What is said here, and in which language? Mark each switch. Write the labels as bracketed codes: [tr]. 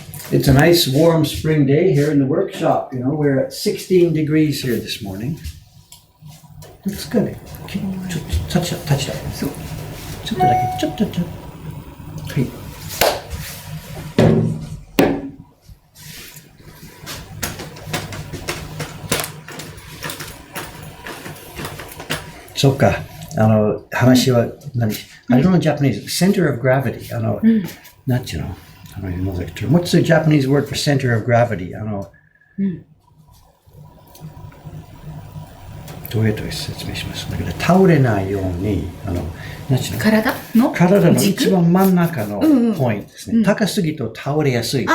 [en] It's a nice warm spring day here in the workshop. You know, we're at 16 degrees here this morning. Looks good. Touch that. [ja] そう。ちょっとだけ、ちょっと。はい。そうか。話は何？ [en] I don't know Japanese. Center of gravity. [ja] なんていうの？ [en] I don't even know the term. What's the Japanese word for center of gravity? [ja] どうやって説明しますだけど、倒れないように、なんていうの？体の一番真ん中のポイントですね。高すぎると倒れやすいですね。